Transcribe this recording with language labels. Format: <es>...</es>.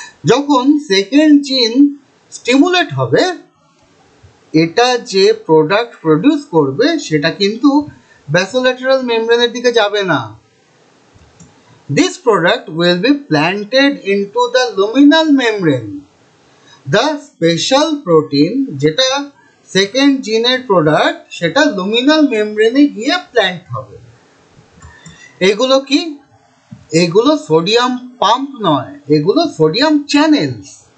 <bn>যখন সেকেন্ড জিন স্টিমুলেট হবে, এটা যে প্রোডাক্ট প্রডিউস করবে সেটা কিন্তু basolateral membrane দিকে যাবে না।</bn> <en>This product will be planted into the luminal membrane. The special protein</en> <bn>যেটা সেকেন্ড জিনের প্রোডাক্ট সেটা luminal membrane গিয়ে প্ল্যান্ট হবে। এগুলো কি? এগুলো সোডিয়াম পাম্প নয়, এগুলো সোডিয়াম চ্যানেলস।</bn>